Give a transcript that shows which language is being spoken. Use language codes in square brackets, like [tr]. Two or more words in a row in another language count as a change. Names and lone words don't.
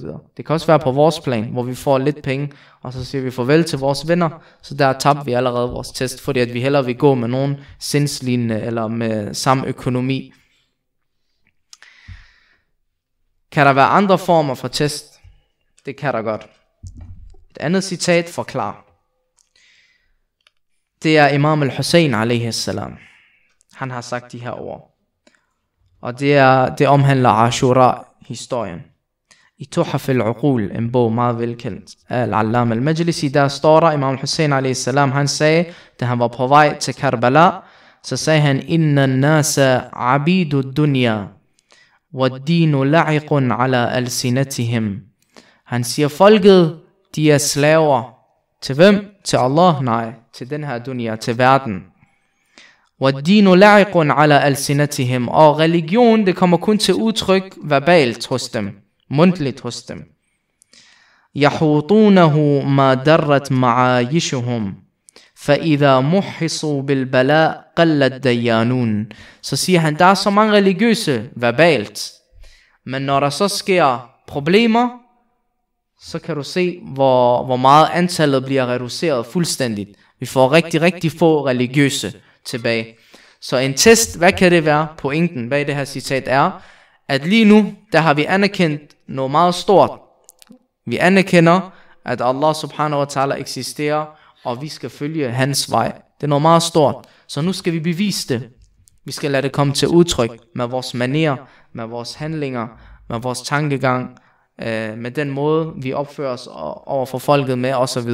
[da] Det kan også være på vores plan, hvor vi får lidt penge, og så siger vi farvel til vores venner, så der tabte vi allerede vores test, fordi at vi hellere vil gå med nogen sindslignende, eller med samme økonomi. Kan der være andre former for test? Det kan der godt. Et andet citat forklarer. Det er Imam al-Hussein a.s. Han har sagt de her ord. Og det omhandler Ashura-historien. I Tuhaf al-Uqul, en bog meget velkendt af al-Allam al-Majlisi, der står der, Imam al-Hussein a.s. han sagde, da han var på vej til Karbala, så sagde han, [ar] إن الناس عبيد الدنيا والدين لعق على ألسنتهم. [da] Han siger, folket, de er slaver. Til hvem? Til Allah? Nej, til den her dunya, til verden. [ar] وَالدِّينُ لَعِقٌ عَلَى أَلْسِنَتِهِمْ. [da] Og religion, det kommer kun til udtryk verbalt hos dem, mundtligt hos dem. [ar] يَحُوطُونَهُ مَا دَرَّتْ مَعَايِشُهُمْ فَإِذَا مُحِّصُوا بِالْبَلَاءِ قَلَّتْ دَيَّانُونَ. [da] Så siger han, der er så mange religiøse verbalt, men når der så sker problemer, så kan du se, hvor meget antallet bliver reduceret fuldstændigt. Vi får rigtig, rigtig få religiøse tilbage. Så en test, hvad kan det være? Pointen bag det her citat er, at lige nu, der har vi anerkendt noget meget stort. Vi anerkender, at [ar] الله سبحانه وتعالى [da] eksisterer, og vi skal følge hans vej. Det er noget meget stort. Så nu skal vi bevise det. Vi skal lade det komme til udtryk med vores manerer, med vores handlinger, med vores tankegang, med den måde, vi opfører os over for folket med osv.